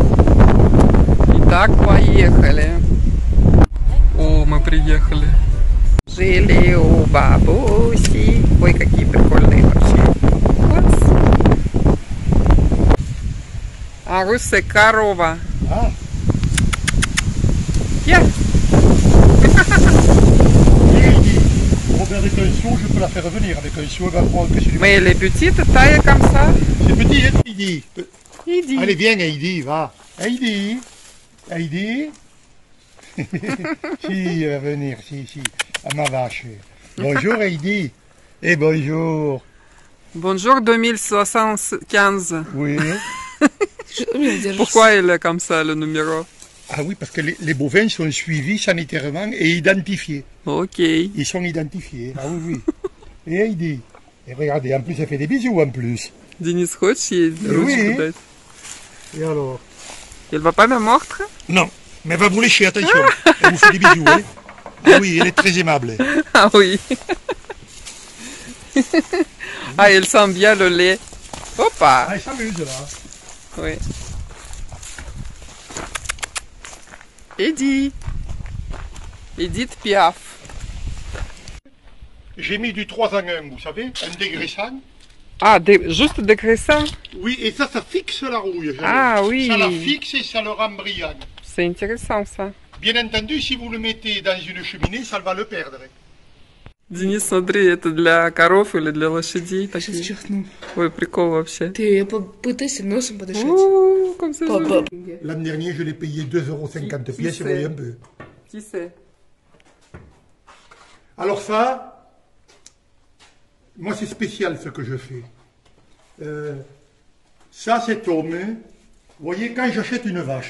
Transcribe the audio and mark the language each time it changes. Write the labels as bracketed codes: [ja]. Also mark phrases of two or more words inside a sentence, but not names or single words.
[ru] Итак, поехали. О, мы приехали. Жили у бабуси. Ой, какие прикольные вообще. Класс. А русская корова. Я. [fr] Avec un seau, je peux la faire revenir. Avec un seau, elle va prendre que celui. Mais elle est petite, taille comme ça. C'est petit, hein, Heidi. Heidi. Allez, viens, Heidi, va. Heidi. Heidi. Si, elle va venir, si. À ma vache. Bonjour, Heidi. Et bonjour. Bonjour 2075. Oui. Pourquoi elle est comme ça, le numéro? Ah oui, parce que les bovins sont suivis sanitairement et identifiés. Ok. Ils sont identifiés. Ah oui, oui. Et Heidi. Et regardez, en plus, elle fait des bisous en plus. [ru] Денис, хочешь ей ручку дать? [fr] Et alors? Elle va pas me mordre? Non, mais elle va vous lécher, attention. Elle vous fait des bisous, hein. Ah oui, elle est très aimable. Ah oui. Ah, elle sent bien le lait. Hoppa. Ah, elle s'amuse là. Oui. Edith. Edith Piaf. J'ai mis du 3 en 1, vous savez, un dégraissant. Ah, juste dégraissant? Oui, et ça fixe la rouille. Ah oui. Ça la fixe et ça le rend brillant. C'est intéressant ça. Bien entendu, si vous le mettez dans une cheminée, ça va le perdre. [ru] Денис, смотри, это для коров или для лошадей? Сейчас чихну. Ой, прикол вообще. Ты попытайся носом подышать. [fr] Comme ça, joli. L'an dernier, je l'ai payé 2,50 € pièce, vous voyez un peu. Qui c'est? Alors ça, moi c'est spécial ce que je fais. Ça c'est homme. Vous voyez, quand j'achète une vache,